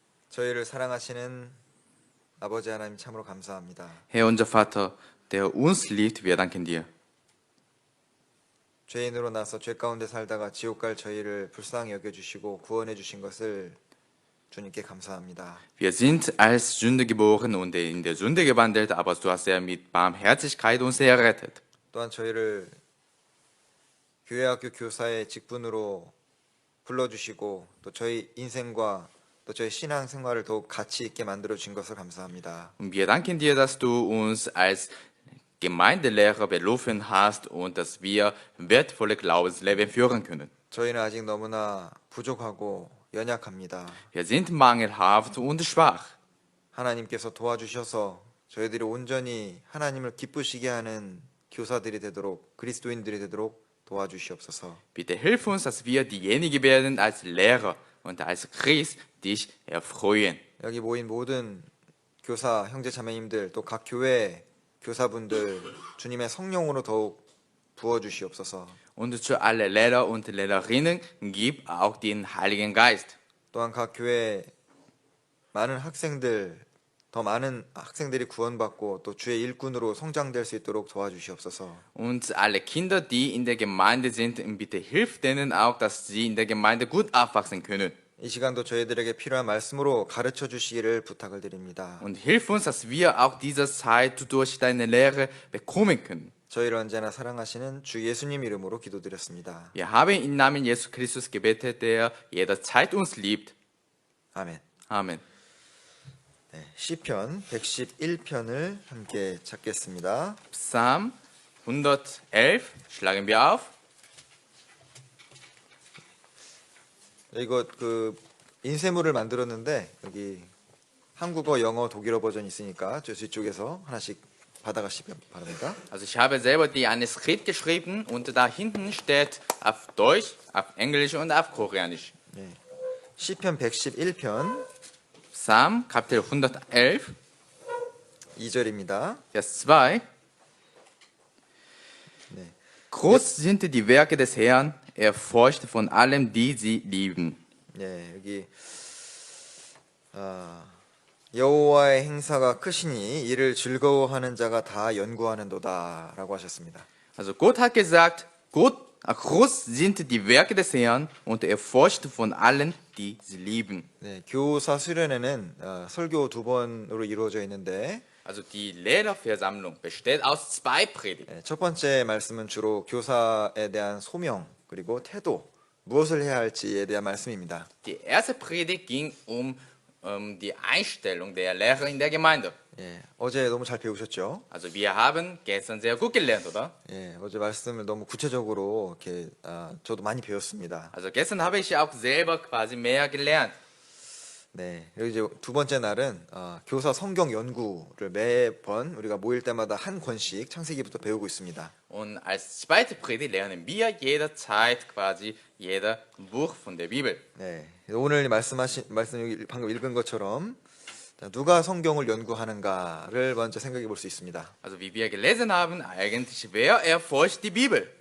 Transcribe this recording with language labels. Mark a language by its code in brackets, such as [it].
[ko] 저희를 사랑하시는 아버지 하나님 참으로 감사합니다. [de] Herr, unser Vater, der uns liebt, wir danken dir. [ko] 죄인으로 나서 죄 가운데 살다가 지옥 갈 저희를 불쌍히 여겨주시고 구원해 주신 것을 주님께 감사합니다. [de] Wir sind als Sünde geboren und in der Sünde gewandelt, aber du hast ja mit Barmherzigkeit uns errettet. [ko] 또한 저희를 교회학교 교사의 직분으로 불러주시고 또 저희 인생과 또 저희 신앙 생활을 더욱 가치 있게 만들어 주신 것을 감사합니다. [de] Und wir danken dir, dass du uns als Gemeindelehrer berufen hast und dass wir wertvolle Glaubensleben führen können. [ko] 저희는 아직 너무나 부족하고 연약합니다. [de] Wir sind mangelhaft und schwach. [ko] 하나님께서 도와주셔서 저희들이 온전히 하나님을 기쁘시게 하는 교사들이 되도록 그리스도인들이 되도록 도와주시옵소서. [de] Bitte hilf uns, dass wir diejenigen werden als Lehrer und als Christ dich erfreuen. [ko] 여기 모인 모든 교사 형제 자매님들 또 각 교회 교사분들 주님의 성령으로 더욱 부어주시옵소서. [de] Und zu alle Lehrer und Lehrerinnen gib auch den Heiligen Geist. [ko] 또한 각 교회 많은 학생들 더 많은 학생들이 구원받고 또 주의 일꾼으로 성장될 수 있도록 도와주시옵소서. [de] Und alle Kinder, die in der Gemeinde sind, bitte hilf denen auch, dass sie in der Gemeinde gut aufwachsen können. [ko] 이 시간도 저희들에게 필요한 말씀으로 가르쳐 주시기를 부탁을 드립니다. [de] Und hilf uns, dass wir auch diese Zeit durch deine Lehre bekommen können. [ko] 저희를 언제나 사랑하시는 주 예수님 이름으로 기도드렸습니다. [de] Wir haben im Namen Jesus Christus gebetet, der jederzeit uns liebt. [ko] 아멘. [de] Amen. [ko] 네, 시편 111편을 함께 찾겠습니다. [de] Psalm 111 schlagen wir auf. [ko] 이거 그 인쇄물을 만들었는데 여기 한국어, 영어, 독일어 버전이 있으니까 저쪽에서 하나씩 받아가시기 바랍니다. [de] Also ich habe selber die Manuskript geschrieben und da hinten steht auf Deutsch, auf Englisch und auf Koreanisch. [ko] 네, 시편 111편 [de] Psalm Kapitel 111, [ko] 2절입니다. [de] Vers 2. [ko] 네, [de] Groß sind die Werke des Herrn, er forscht von allem, die sie lieben. [ko] 네, 여기 여호와의 행사가 크시니 이를 즐거워하는 자가 다 연구하는도다라고 하셨습니다. [de] Also Gott hat gesagt, groß sind die Werke des Herrn und er forscht von allen, die sie lieben. [ko] 네, 교사 수련회는 설교 2번으로 이루어져 있는데 [de] Also die Lehrerversammlung besteht aus 2 Predigten. [ko] 네, 첫 번째 말씀은 주로 교사에 대한 소명 그리고 태도 무엇을 해야 할지에 대한 말씀입니다. [de] Die erste Predigt ging um die Einstellung der Lehrer in der Gemeinde. [ko] 예, 어제 너무 잘 배우셨죠? [de] Also wir haben gestern sehr gut gelernt, oder? [ko] 예, 어제 말씀을 너무 구체적으로 이렇게 저도 많이 배웠습니다. [de] Also gestern habe ich auch selber quasi mehr gelernt. [ko] 네, 그리고 이제 두 번째 날은 교사 성경 연구를 매번 우리가 모일 때마다 한 권씩 창세기부터 배우고 있습니다. [de] Und als zweite Predigt lernen wir jederzeit quasi jeder Buch von der Bibel. [ko] 네, 오늘 말씀 여기 방금 읽은 것처럼 누가 성경을 연구하는가를 먼저 생각해 볼 수 있습니다. [de] Also wie wir gelesen haben, eigentlich wer erforscht die Bibel?